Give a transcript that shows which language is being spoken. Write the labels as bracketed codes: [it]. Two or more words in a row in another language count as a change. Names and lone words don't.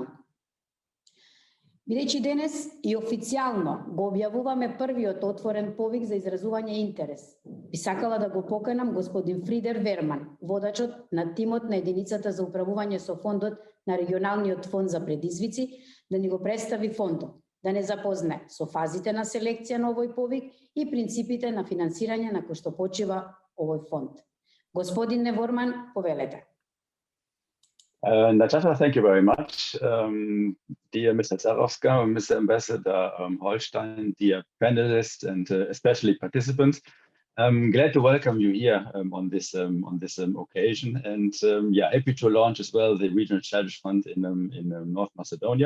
[mk] Бидејќи денес и официјално го објавуваме првиот отворен повик за изразување интерес, би сакала да го поканам господин Фридер Верман, водачот на тимот на единицата за управување со фондот на регионалниот фонд за предизвици, да ни го представи фондот. да не запознае со фазите на селекција на овој повик и принципите на финансирање на кој што почива овој фонд. Господин Неворман, повелете. [en] Natasha, thank you very much. Dear Mr. 𝗪𝗪𝗲𝗏, Mr. Ambassador Holstein, dear panelists and especially participants, I'm glad to welcome you here on this occasion, and happy to launch as well the Regional Challenge Fund in North Macedonia.